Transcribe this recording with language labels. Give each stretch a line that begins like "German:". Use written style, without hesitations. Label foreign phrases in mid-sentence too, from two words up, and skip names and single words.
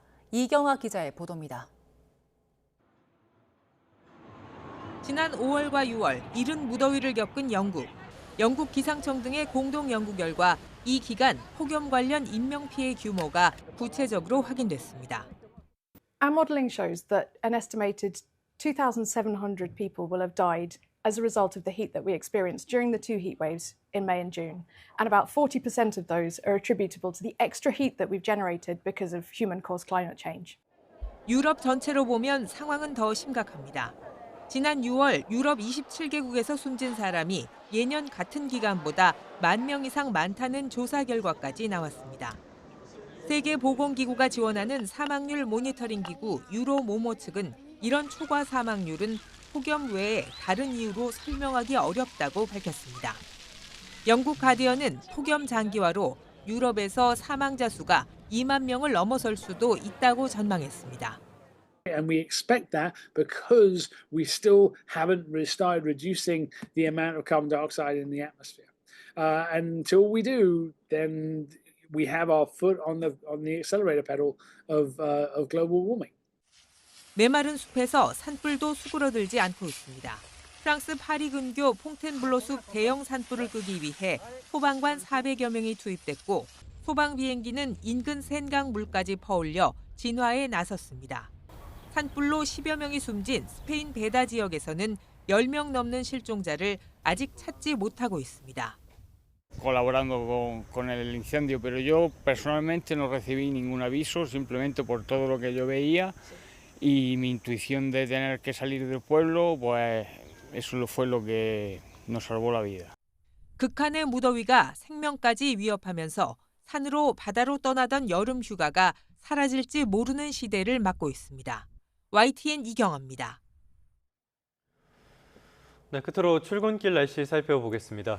Korean: 이경아 기자의 보도입니다. 지난 5월과 6월 이른 무더위를 겪은 영국. 영국 기상청 등의 공동 연구 결과 이 기간 폭염 관련 인명피해 규모가 구체적으로 확인됐습니다.
English: Our modelling shows that an estimated 2,700 people will have died as a result of the heat that we experienced during the two heat waves in May and June. And about 40% of those are attributable to the extra heat that we've generated because of human-caused climate change.
Korean: 유럽 전체로 보면 상황은 더 심각합니다. 지난 6월 유럽 27개국에서 숨진 사람이 예년 같은 기간보다 10,000명 이상 많다는 조사 결과까지 나왔습니다. 세계보건기구가 지원하는 사망률 모니터링 기구 유로모모 측은 이런 초과 사망률은 폭염 외에 다른 이유로 설명하기 어렵다고 밝혔습니다. 영국 가디언은 폭염 장기화로 유럽에서 사망자 수가 2만 명을 넘어설 수도 있다고 전망했습니다.
English: And we expect that because we still haven't started reducing the amount of carbon dioxide in the atmosphere. And until we do, then we have our foot on the accelerator pedal of global warming.
Korean: 메마른 숲에서 산불도 수그러들지 않고 있습니다. 프랑스 파리 근교 퐁텐블로 숲 대형 산불을 끄기 위해 소방관 400여 명이 투입됐고 소방 비행기는 인근 센강 물까지 퍼올려 진화에 나섰습니다. 산불로 10여 명이 숨진 스페인 베다 지역에서는 10명 넘는 실종자를 아직 찾지 못하고 있습니다.
Spanish: Colaborando con el incendio, pero yo personalmente no recibí ningún aviso, simplemente por todo lo que yo veía y mi intuición de tener que salir del pueblo, pues eso fue lo que nos salvó la vida.
Korean: 극한의 무더위가 생명까지 위협하면서 산으로 바다로 떠나던 여름 휴가가 사라질지 모르는 시대를 맞고 있습니다. YTN 이경아입니다. 네, 끝으로 출근길 날씨 살펴보겠습니다.